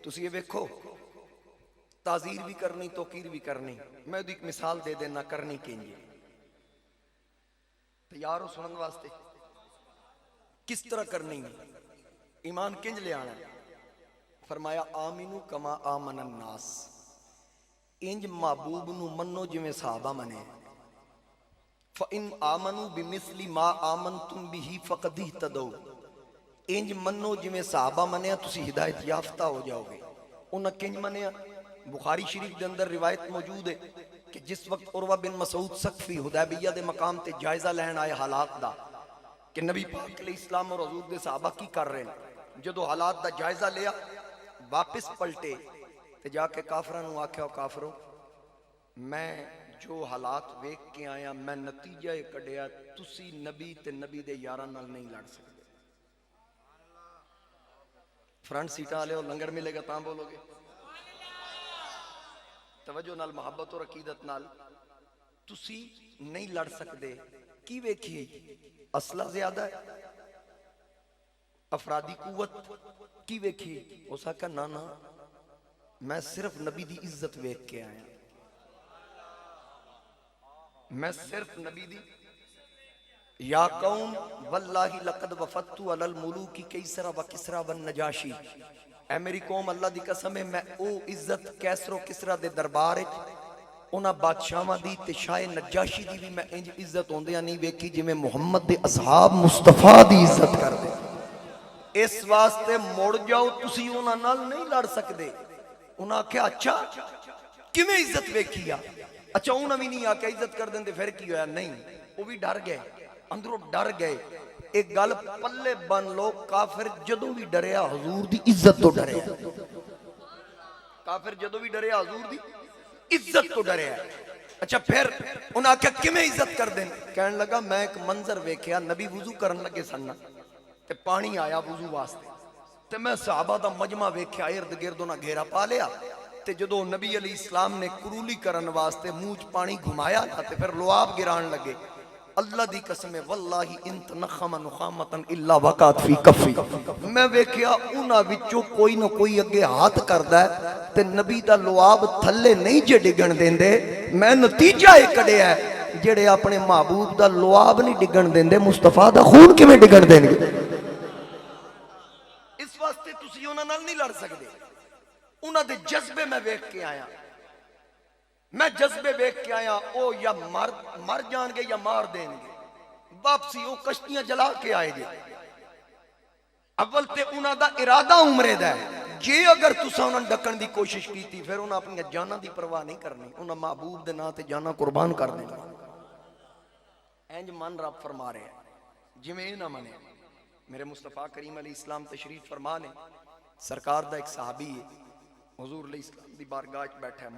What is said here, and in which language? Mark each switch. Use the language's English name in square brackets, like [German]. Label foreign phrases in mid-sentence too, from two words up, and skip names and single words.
[Punjabi] تسی یہ ویکھو، تعزیر بھی کرنی، توقیر بھی کرنی. میں ایک مثال دے دینا کرنی کینجی. تیار ہو سنن واسطے؟ کس طرح کرنی ہے؟ ایمان کنج لے آنا. فرمایا [Arabic] آمینو کما آمن الناس، [Punjabi] انج محبوب نو منو جویں صحابہ منے. [Arabic] فَإِنْ آمَنُوا بِمِثْلِ مَا آمَنْتُمْ بِهِ فَقَدْ اهْتَدَوْا. [Punjabi] انج منو جویں صحابہ منیا تسی ہدایت یافتہ ہو جاؤ گے. انہاں کنج منیا؟ بخاری شریف دے اندر روایت موجود ہے کہ جس وقت عروہ بن مسعود ثقفی حدیبیہ دے مقام تے جائزہ لہن آئے حالات دا کہ نبی پاک علیہ السلام اور حضور دے صحابہ کی کر رہے ہیں. جدو حالات دا جائزہ لیا، واپس پلٹے تے جا کے کافرہ نو آکھیا، کافرو میں جو حالات ویک کے آیا، میں نتیجہ کڈیا تسی نبی تے نبی دے یاران نال نہیں لڑ سکتے. [English] front seats [Punjabi] لے ہو، لنگر ملے گا تاں بولو گے. توجہ نال، محبت اور عقیدت نال. تسی نہیں لڑ سکتے. کی ویکھی؟ اسلحہ زیادہ ہے، افرادی قوت. کی ویکھی؟ اس کا نا نا میں صرف نبی دی عزت ویکھ کے آیا، میں صرف نبی دی. [Arabic] یا قوم واللہ لقد وفدت علی الملوک کیسرا و کسرا و نجاشی. [Punjabi] اے میری قوم اللہ دی قسم ہے میں او عزت کیسر و کسرا دے دربار انہاں بادشاہاں دی تے شاہ نجاشی دی بھی میں انج عزت ہوندیاں نہیں ویکھی جویں محمد دے اصحاب مصطفیٰ دی عزت کر دے. اس واسطے مڑ جاؤ، تسی انہاں نال نہیں لڑ سکدے۔ انہاں آکھیا اچھا کیویں عزت ویکھی آ؟ اچھا انہاں بھی نہیں آکھیا عزت کر دیندے پھر کی ہویا؟ نہیں، وہ بھی ڈر گئے، اندروں ڈر گئے۔ ایک گل پلے بن لو، کافر جدوں بھی ڈریا حضور دی عزت تو ڈریا، کافر جدوں بھی ڈریا حضور دی عزت تو ڈریا۔ اچھا پھر انہاں آکھیا کیویں عزت کر دیں؟ کہن لگا میں ایک منظر ویکھیا، نبی وضو کرن لگے سن تے پانی آیا وضو واسطے، تے میں صحابہ دا مجمع ویکھیا، ارد گرد انہاں گھیرا پا لیا، تے جدو نبی علیہ السلام نے کرولی کرن واسطے منہ پانی گھمایا تے پھر لعاب گران لگے۔ اللہ دی قسم ہے [Arabic] واللہ ان تنخم نخامتن الا وقعت فی کفی، [Punjabi] میں ویکھیا انہاں وچوں کوئی نہ کوئی اگے ہاتھ کردا ہے تے نبی دا لعاب تھلے نہیں جے ڈگن دیندے۔ میں نتیجہ یہ کڈیا ہے جڑے اپنے محبوب دا لعاب نہیں ڈگن دیندے، مصطفیٰ دا خون کیویں ڈگن دین گے؟ اس واسطے تسی انہاں نال نہیں لڑ سکدے۔ انہاں دے جذبے میں ویکھ کے آیا، میں جذبے ویکھ کے آیا، او یا مر جان گے یا مار دین گے۔ واپسی او کشتیاں جلا کے آئے گے۔ اول تے انہاں دا ارادہ عمرے دا ہے، جے اگر تساں انہاں ڈکن دی کوشش کیتی پھر انہاں اپنی جاناں دی پرواہ نہیں کرنی، انہاں محبوب دے نام تے جاناں قربان کر دیں۔ اینج من رب فرما رہے ہیں جویں نہ منے۔ میرے مصطفیٰ کریم علیہ السلام تشریف فرما نے، سرکار دا ایک صحابی ہے حضور علیہ السلام دی بارگاہ وچ بیٹھا ہے۔